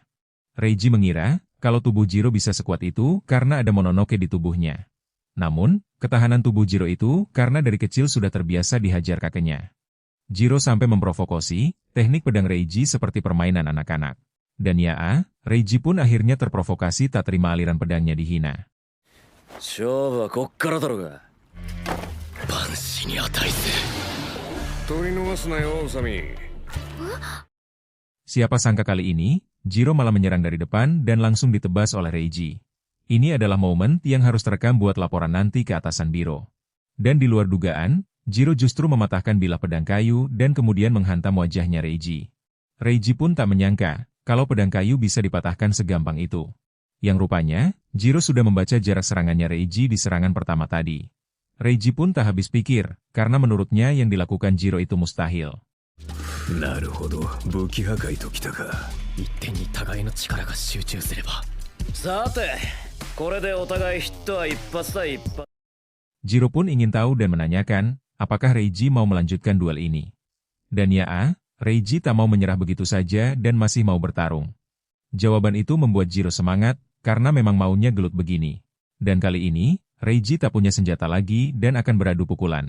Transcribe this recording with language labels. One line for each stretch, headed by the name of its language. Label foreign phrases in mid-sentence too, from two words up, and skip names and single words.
Indonesian: Reiji mengira kalau tubuh Jiro bisa sekuat itu karena ada Mononoke di tubuhnya. Namun, ketahanan tubuh Jiro itu karena dari kecil sudah terbiasa dihajar kakeknya. Jiro sampai memprovokasi teknik pedang Reiji seperti permainan anak-anak. Dan ya, Reiji pun akhirnya terprovokasi tak terima aliran pedangnya dihina.
Japanese: 勝負はこっからだろうが。万死に値する。取り逃すなよ、ウサミ。
Indonesian: Siapa sangka kali ini, Jiro malah menyerang dari depan dan langsung ditebas oleh Reiji. Ini adalah momen yang harus terekam buat laporan nanti ke atasan Biro. Dan di luar dugaan, Jiro justru mematahkan bilah pedang kayu dan kemudian menghantam wajahnya Reiji. Reiji pun tak menyangka kalau pedang kayu bisa dipatahkan segampang itu. Yang rupanya, Jiro sudah membaca jarak serangannya Reiji di serangan pertama tadi. Reiji pun tak habis pikir, karena menurutnya yang dilakukan Jiro itu mustahil.
Japanese: なるほど、武器破壊ときたか。一点に互いの力が集中すれば。さてこれでお互いヒットは一発対一発。
Indonesian: Jiro pun ingin tahu dan menanyakan, apakah Reiji mau melanjutkan duel ini. Dan ya, Reiji tak mau menyerah begitu saja dan masih mau bertarung. Jawaban itu membuat Jiro semangat, karena memang maunya gelut begini. Dan kali ini, Reiji tak punya senjata lagi dan akan beradu pukulan.